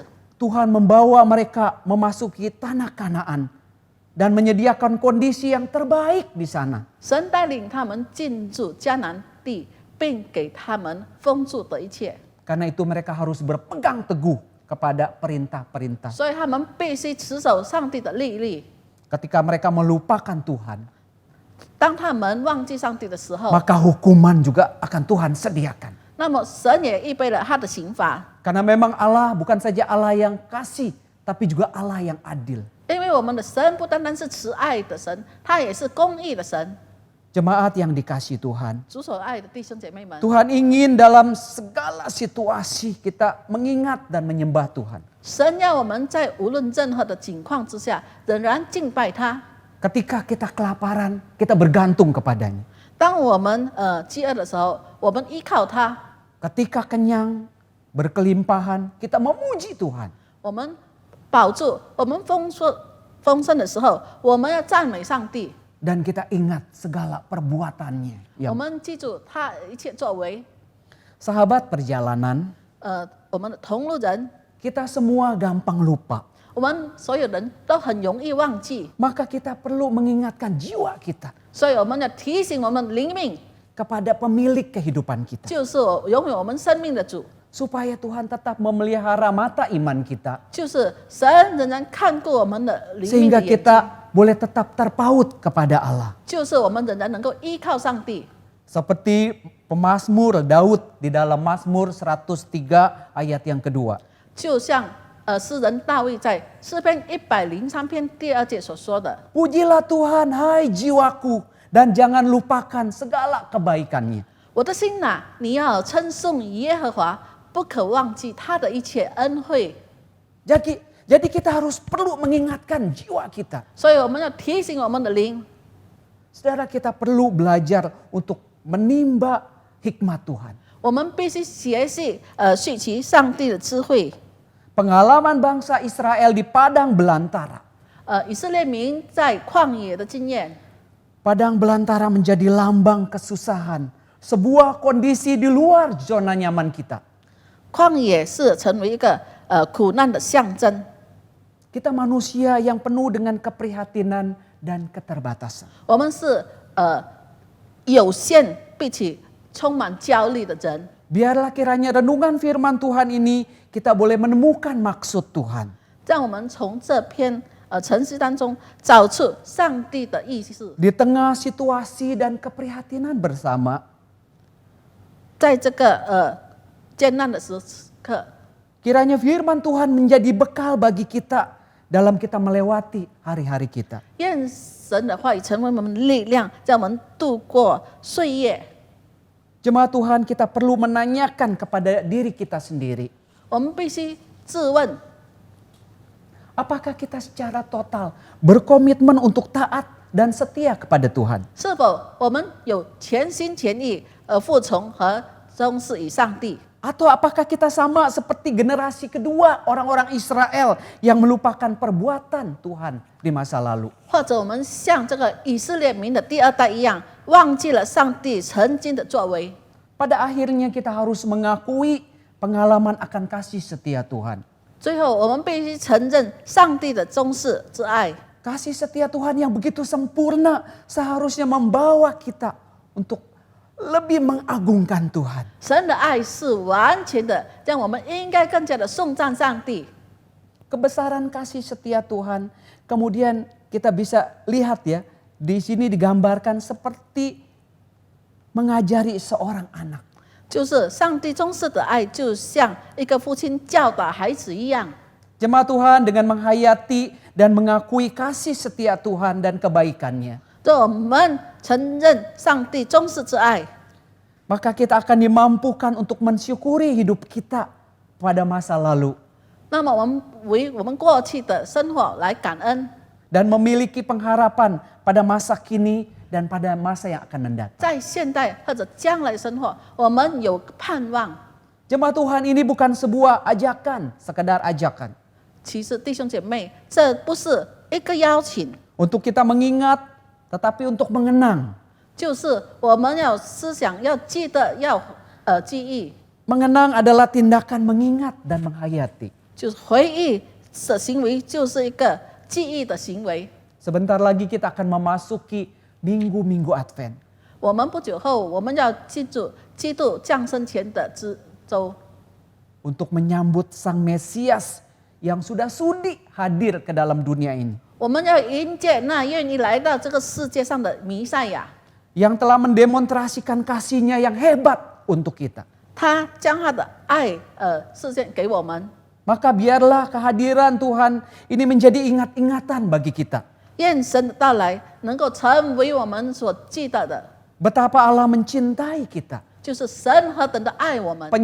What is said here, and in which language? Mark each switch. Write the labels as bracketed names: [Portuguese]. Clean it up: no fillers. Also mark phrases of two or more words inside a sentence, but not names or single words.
[Indonesian] Tuhan membawa mereka memasuki tanah Kanaan dan menyediakan kondisi yang terbaik di sana. [Chinese] 神带领他们进入迦南地，并给他们丰足的一切， [Indonesian] Karena itu mereka harus berpegang teguh kepada perintah-perintah. [Chinese] 所以他们必须持守上帝的律例。 [Indonesian] Ketika mereka melupakan Tuhan, [Chinese] 当他们忘记上帝的时候， [Indonesian] maka hukuman juga akan Tuhan sediakan. [Chinese] 那么神也预备了他的刑罚， [Indonesian] Karena memang Allah bukan saja Allah yang kasih, tapi juga Allah yang adil. [Chinese] 因为我们的神不单单是慈爱的神，他也是公义的神。 [Indonesian] Jemaat yang dikasihi Tuhan, [Chinese] 主所爱的弟兄姐妹们， [Indonesian] Tuhan ingin dalam segala situasi kita mengingat dan menyembah Tuhan. [Chinese] 神要我们在无论任何的境况之下，仍然敬拜他。 [Indonesian] Ketika kita kelaparan, kita bergantung kepadanya. [Chinese] 当我们饥饿的时候，我们依靠他； [Indonesian] Ketika kenyang, berkelimpahan, kita memuji Tuhan. [Chinese] 我们保住，我们丰盛的时候，我们要赞美上帝。 [Indonesian] Dan kita ingat segala perbuatannya. [Chinese] 我们记住他一切作为。 [Indonesian] Sahabat perjalanan, [Chinese] 我们的同路人， [Indonesian] kita semua gampang lupa. [Chinese] 我们所有人都很容易忘记， [Indonesian] Maka kita perlu mengingatkan jiwa kita [Chinese] 所以我们要提醒我们灵命， [Indonesian] kepada pemilik kehidupan kita. [Chinese] 就是拥有我们生命的主， [Indonesian] Supaya Tuhan tetap memelihara mata iman kita. [Chinese] 就是神仍然看顾我们的灵命 [Indonesian] Sehingga [Chinese] 的眼睛， [Indonesian] kita boleh tetap terpaut kepada Allah. [Chinese] 就是我们仍然能够依靠上帝。 [Indonesian] Seperti pemazmur Daud di dalam Mazmur 103 ayat yang kedua. [Chinese] 就像诗人大卫在诗篇103篇第2节所说的 [Indonesian] Pujilah Tuhan hai jiwaku dan jangan lupakan segala kebaikannya.：“ [Chinese] 我的心哪，你要称颂耶和华，不可忘记他的一切恩惠。 [Indonesian] Jadi kita harus perlu mengingatkan jiwa kita. ” [Chinese] 所以我们要提醒我们的灵， [Indonesian] Saudara, kita perlu belajar untuk menimba hikmat Tuhan. [Chinese] 我们必须学习学习上帝的智慧。 [Indonesian] Pengalaman bangsa Israel di padang belantara. [Chinese] 以色列民在旷野的经验， [Indonesian] Padang belantara menjadi lambang kesusahan. Sebuah kondisi di luar zona nyaman kita. [Chinese] 旷野是成为一个苦难的象征。 [Indonesian] Kita manusia yang penuh dengan keprihatinan dan keterbatasan. [Chinese] 我们是有限并且充满焦虑的人。 [Indonesian] Biarlah kiranya renungan firman Tuhan ini kita boleh menemukan maksud Tuhan. [Chinese] 让我们从这篇程序当中找出上帝的意思。 [Indonesian] Di tengah situasi dan keprihatinan bersama, [Chinese] 在这个艰难的时刻， [Indonesian] kiranya firman Tuhan menjadi bekal bagi kita dalam kita melewati hari-hari kita. [Chinese] 愿神的话语成为我们的力量，让我们度过岁月。 [Indonesian] Jemaat Tuhan, kita perlu menanyakan kepada diri kita sendiri. [Chinese] 我们必须自问， [Indonesian] Apakah kita secara total berkomitmen untuk taat dan setia kepada Tuhan? [Chinese] 是否我们有全心全意服从和忠实于上帝？ [Indonesian] Atau apakah kita sama seperti generasi kedua orang-orang Israel yang melupakan perbuatan Tuhan di masa lalu? [Chinese] 或者我们像这个以色列民的第二代一样，忘记了上帝曾经的作为？ [Indonesian] Pada akhirnya kita harus mengakui pengalaman akan kasih setia Tuhan. [Chinese] 最后，我们必须承认上帝的忠实之爱。 [Indonesian] Kasih setia Tuhan yang begitu sempurna seharusnya membawa kita untuk lebih mengagungkan Tuhan. [Chinese] 神的爱是完全的，让我们应该更加的颂赞上帝。 [Indonesian] Kebesaran kasih setia Tuhan, kemudian kita bisa lihat ya, di sini digambarkan seperti mengajari seorang anak. [Chinese] 就是上帝忠实的爱，就像一个父亲教导孩子一样。 [Indonesian] Jemaat Tuhan dengan menghayati dan mengakui kasih setia Tuhan dan kebaikannya, [Chinese] 让我们承认上帝忠实之爱， [Indonesian] maka kita akan dimampukan untuk mensyukuri hidup kita pada masa lalu [Chinese] 那么我们为我们过去的生活来感恩， [Indonesian] dan memiliki pengharapan pada masa kini dan pada masa yang akan mendatang. [Chinese] 在现代或者将来的生活，我们有盼望。 [Indonesian] Jemaat Tuhan, ini bukan sebuah ajakan, sekedar ajakan [Chinese] 其实弟兄姐妹，这不是一个邀请， [Indonesian] untuk kita mengingat, tetapi untuk mengenang. [Chinese] 就是我们要思想，要记得，要记忆， [Indonesian] Mengenang adalah tindakan mengingat dan menghayati. [Chinese] 就是回忆的行为，就是一个记忆的行为。 [Indonesian] Sebentar lagi kita akan memasuki minggu-minggu Advent. [Chinese] 我们不久后，我们要记住基督降生前的之周， [Indonesian] Untuk menyambut Sang Mesias yang sudah sudi hadir ke dalam dunia ini. [Chinese] 我们要迎接那愿意来到这个世界上的弥赛亚， [Indonesian] Yang telah mendemonstrasikan kasih-Nya yang hebat untuk kita. [Chinese] 他将他的爱实现给我们。 [Indonesian] Maka biarlah kehadiran Tuhan ini menjadi ingat-ingatan bagi kita. [Chinese] 愿神的到来能够成为我们所记得的， [Indonesian] Betapa Allah mencintai kita. [Chinese] 就是神何等的爱我们，